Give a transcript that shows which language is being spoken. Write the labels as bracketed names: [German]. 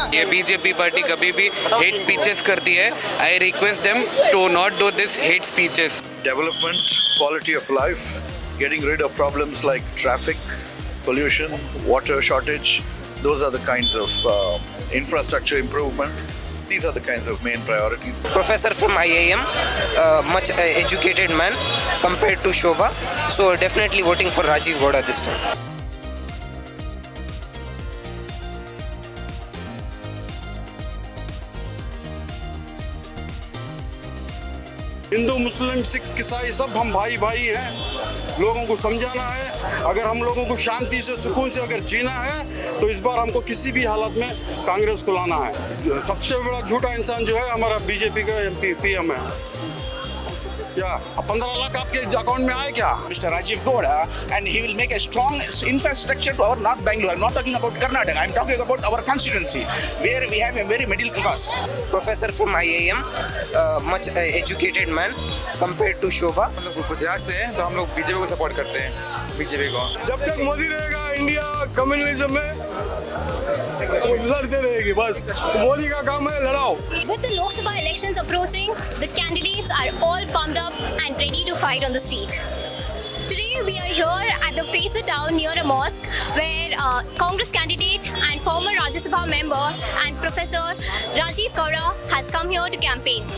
[Hindi] BJP party कभी भी hate speeches करती है, [English] I request them to not do this hate speeches. Development, quality of life, getting rid of problems like traffic, pollution, water shortage. Those are the kinds of infrastructure improvement. These are the kinds of main priorities. Professor from IIM, much educated man compared to Shobha. So definitely voting for Rajiv Gowda this time. [Hindi] Hindu मुस्लिम सिख ईसाई सब हम भाई भाई हैं. लोगों को समझाना है. अगर हम लोगों को शांति से सुकून से अगर जीना है तो इस बार हमको किसी भी हालत में कांग्रेस को लाना है. सबसे बड़ा झूठा इंसान जो है हमारा बीजेपी का PM है. क्या 15 लाख आपके अकाउंट में आए क्या? [English] Mr. Rajiv Gowda, and he will make a strong infrastructure to our North Bengaluru. I'm not talking about Karnataka. I'm talking about our constituency, where we have a very middle class. Professor from IIM, much educated man compared to Shobha. [Hindi] हम लोग गुजरात से हैं तो हम लोग BJP को support करते हैं. बीजेपी को जब तक मोदी रहेगा इंडिया कम्युनलिज्म में लड़ते रहेगी. बस मोदी का काम है लड़ाओ. [English] With the Lok Sabha elections approaching, the candidates are all pumped up and ready to fight on the street. Today we are here at the Fraser town near a mosque where Congress candidate and former Rajya Sabha member and Professor Rajiv Gowda has come here to campaign.